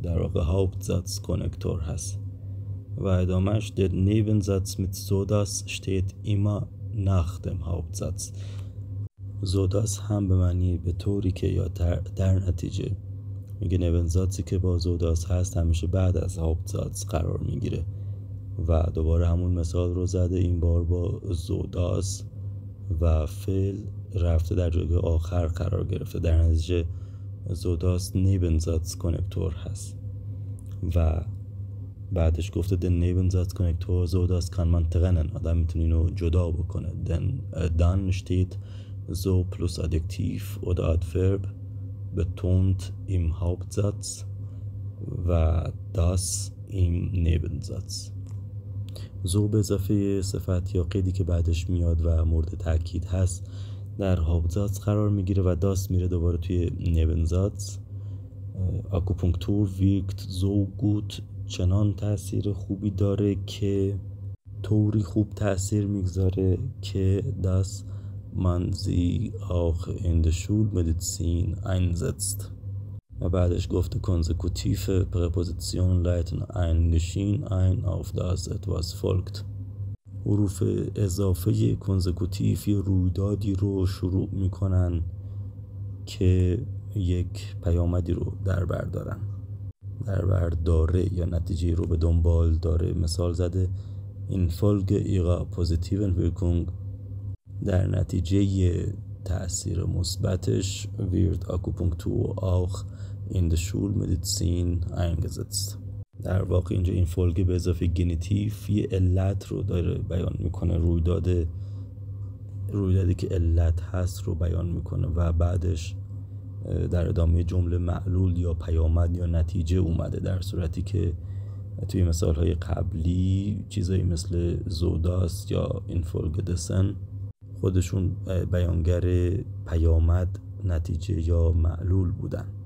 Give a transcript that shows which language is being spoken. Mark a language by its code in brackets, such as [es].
[fa] در واقع Hauptsatz کنکتور هست و ادامهش [de] der Nebensatz mit so dass steht immer nach dem Hauptsatz. [fa] زوداس هم به معنی به طوری که یا در نتیجه. میگه نبنزاتسی که با زوداس هست همیشه بعد از هاپتزاتس قرار میگیره و دوباره همون مثال رو زده، این بار با زوداس و فعل رفته در جایگاه آخر قرار گرفته، در نتیجه زوداس نیبنزاتس کنکتور هست و بعدش گفته [de] den Nebensatz Konnektor so das kann man trennen. [fa] آدم میتونه اینو جدا بکنه. [de] Dann steht so plus Adjektiv oder Adverb betont im Hauptsatz و das im Nebensatz. [fa] so به اضافه صفت یا قیدی که بعدش میاد و مورد تاکید هست در Hauptsatz قرار میگیره و das میره دوباره توی Nebensatz. [de] Akupunktur wirkt so gut [fa] چنان تأثیر خوبی داره که طوری خوب تأثیر میگذاره که [de] dass man sie auch in der Schulmedizin einsetzt. [fa] و بعدش گفته [de] konsekutive Präpositionen leiten ein Geschehen ein, auf das etwas folgt. [fa] حروف اضافه کنزکوتیف یه رویدادی رو شروع میکنن که یک پیامدی رو در بر داره یا نتیجه رو به دنبال داره. مثال زده [de] infolge ihrer positiven Wirkung [fa] در نتیجه تأثیر مثبتش [de] wird Akupunktur auch in der Schulmedizin eingesetzt. [fa] در واقع اینجا این فولگ به اضافه گنیتیف یه علت رو داره بیان میکنه، رویدادی که علت هست رو بیان میکنه و بعدش در ادامه جمله معلول یا پیامد یا نتیجه اومده، در صورتی که توی مثالهای قبلی چیزایی مثل زوداس یا اینفولگدسن خودشون بیانگر پیامد، نتیجه یا معلول بودن.